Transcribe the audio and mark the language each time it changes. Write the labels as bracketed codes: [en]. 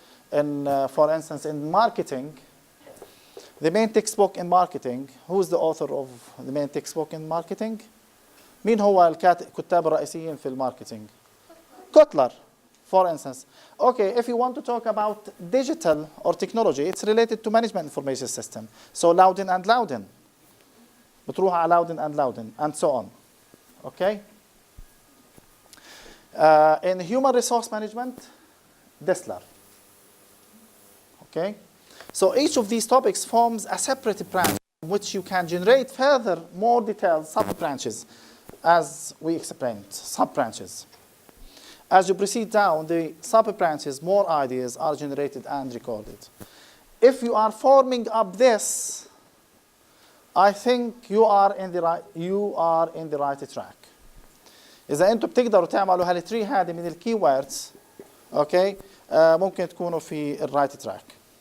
[en] For instance, in marketing, the main textbook in marketing, who's the author of the main textbook in marketing? [ar] مين هو الكتاب الرئيسيين في الماركتينج؟ Kotler, [en] for instance. Okay, if you want to talk about digital or technology, it's related to management information system. So Loudon and Loudon. [ar] بتروح على [en] Loudon and Loudon, and so on. Okay? In human resource management, Dessler. Okay? So each of these topics forms a separate branch in which you can generate further, more detailed sub-branches, as we explained, sub-branches. As you proceed down the sub-branches, more ideas are generated and recorded. If you are forming up this, I think you are in the right track. [ar] إذا أنتم بتقدروا تعملوا هالتري هذه من الكيوردز، أوكي، ممكن تكونوا في [en] right track.